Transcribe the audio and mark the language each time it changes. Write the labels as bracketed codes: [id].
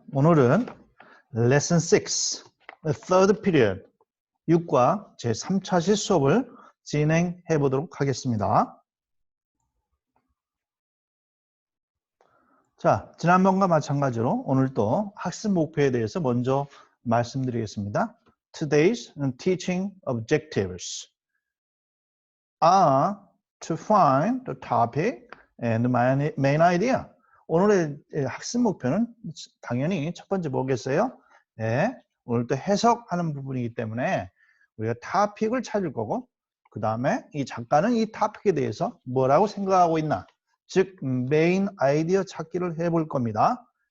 [ko] 오늘은 레슨 6, [en] third period [ko] 6과 제3차시 수업을 진행해 보도록 하겠습니다. 자, 지난번과 마찬가지로 오늘도 학습 목표에 대해서 먼저 말씀드리겠습니다. [en] Today's teaching objectives are to find the topic and the main idea. [ko] 오늘의 학습 목표는 당연히 첫 번째 뭐겠어요? 네, 오늘 또 해석하는 부분이기 때문에 우리가 토픽을 찾을 거고 그 다음에 이 작가는 이 토픽에 대해서 뭐라고 생각하고 있나 즉 메인 아이디어 찾기를 해볼 겁니다.